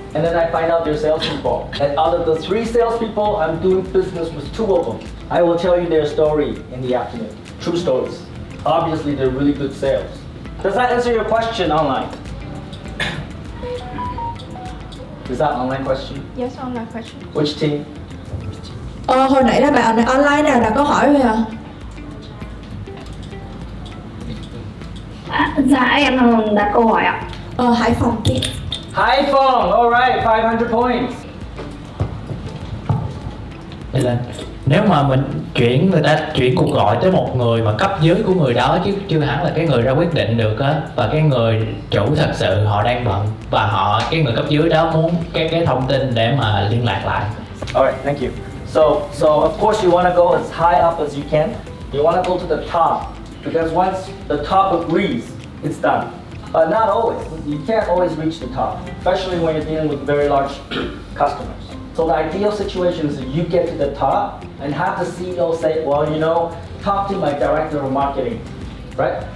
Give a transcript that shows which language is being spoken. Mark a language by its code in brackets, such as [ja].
[en] And then I find out they're salespeople. And out of the 3 salespeople, I'm doing business with 2 of them. I will tell you their story in the afternoon. True stories. Obviously, they're really good sales. Does that answer your question online? Is that online question? Yes, online question. Which team? [vi] Hồi nãy là bạn online nào đặt câu hỏi rồi hả? Dạ em đặt câu hỏi ạ. Hải Phòng kia. [en] Hải Phòng, all right, 500 points. [vi] Đây lên. Nếu mà mình người ta chuyển cuộc gọi tới một người mà cấp dưới của người đó chứ chưa hẳn là cái người ra quyết định được á, và cái người chủ thật sự họ đang bận và cái người cấp dưới đó muốn cái thông tin để mà liên lạc lại. [en] Alright, thank you. So of course you want to go as high up as you can. You want to go to the top because once the top agrees, it's done. But not always. You can't always reach the top, especially when you're dealing with very large customers. So the ideal situation is you get to the top and have the CEO say, well, you know, talk to my director of marketing, right?